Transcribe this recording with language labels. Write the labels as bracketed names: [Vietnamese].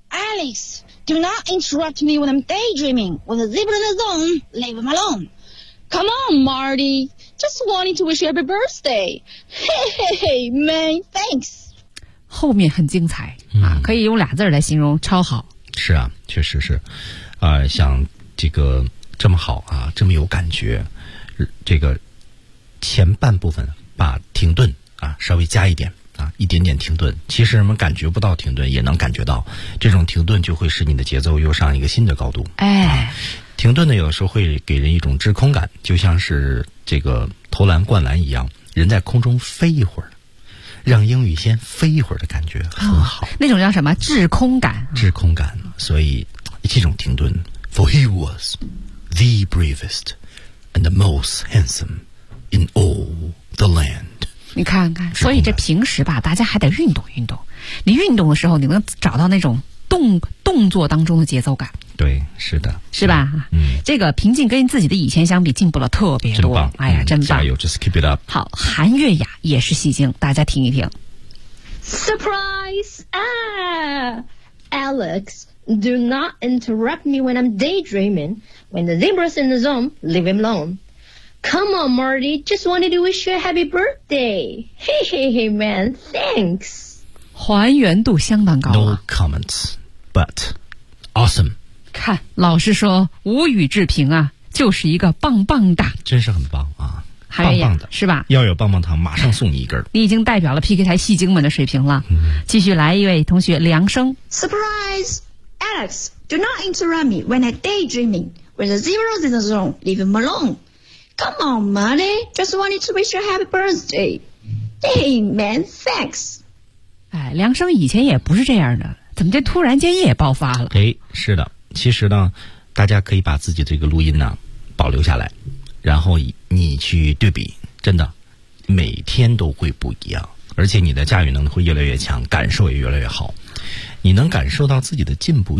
[English] Alex, do not interrupt me when I'm daydreaming, when the zebra in the zone, leave him alone. Come on, Marty, just wanted to wish you happy birthday. Hey, man, thanks. [Chinese] 后面很精彩、嗯、啊，可以用俩字来形容，超好。是啊，确实是，像这个这么好啊，这么有感觉，这个前半部分把停顿啊稍微加一点啊，一点点停顿，其实人们感觉不到停顿，也能感觉到这种停顿就会使你的节奏又上一个新的高度。哎，啊、停顿呢，有的时候会给人一种滞空感，就像是这个投篮灌篮一样，人在空中飞一会儿。让英语先飞一会儿的感觉很好、哦、那种叫什么滞空感滞空感所以这种停顿 [English] For he was the bravest and the most handsome in all the land [Chinese] 你看看所以这平时吧大家还得运动运动你运动的时候你能找到那种动作当中的节奏感对是的是吧、嗯、这个平静跟自己的以前相比进步了特别多真棒哎呀真棒、 [English] 嗯、 [Chinese] 加油 [English] just keep it up [Chinese] 好韩月雅也是戏精大家听一听 [English] Surprise、Alex Do not interrupt me when I'm daydreaming When the zebra's in the zone Leave him alone Come on Marty Just wanted to wish you a happy birthday Hey hey hey man Thanks [Chinese] 还原度相当高、 [English] 啊、No comments But Awesome [Chinese] 看老师说无语置评啊就是一个棒棒的真是很棒啊棒棒的是吧要有棒棒糖马上送你一根你已经代表了 PK 台戏精们的水平了、嗯、继续来一位同学梁生 [English] Surprise Alex Do not interrupt me when I daydreaming When the zebra's in the zone Leave him alone Come on Marty Just wanted to wish you a happy birthday Hey man thanks [Chinese] 哎，梁生以前也不是这样的，怎么这突然间也爆发了？哎，是的，其实呢，大家可以把自己这个录音呢保留下来，然后你去对比，真的每天都会不一样，而且你的驾驭能力会越来越强，感受也越来越好，你能感受到自己的进步。